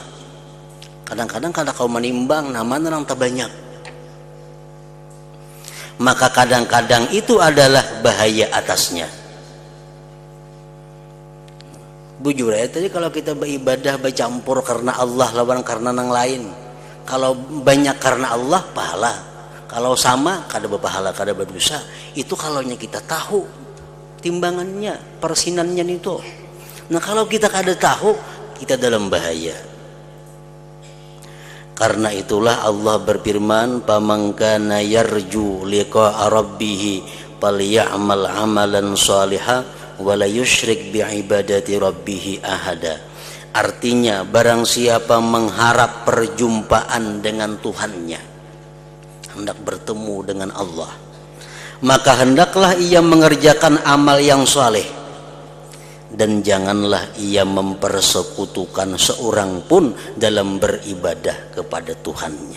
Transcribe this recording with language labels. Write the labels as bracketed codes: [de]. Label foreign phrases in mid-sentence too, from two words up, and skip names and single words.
[id] Kadang-kadang kalau kau menimbang, nah mana yang terbanyak, maka kadang-kadang itu adalah bahaya atasnya. [bjn] Bujur ya, tadi kalau kita beribadah bercampur karena Allah lawan karena yang lain, kalau banyak karena Allah pahala, kalau sama kada berpahala, kada berdosa. Itu kalaunya kita tahu timbangannya, persinannya itu. Nah kalau kita kada tahu, kita dalam bahaya. [id] Karena itulah Allah berfirman, [ar] "فمن كان يرجو لقاء ربه فليعمل عملا صالحا ولا يشرك بعبادة ربه أحدا. [id] Artinya barang siapa mengharap perjumpaan dengan Tuhannya, hendak bertemu dengan Allah, maka hendaklah ia mengerjakan amal yang saleh, dan janganlah ia mempersekutukan seorang pun dalam beribadah kepada Tuhannya.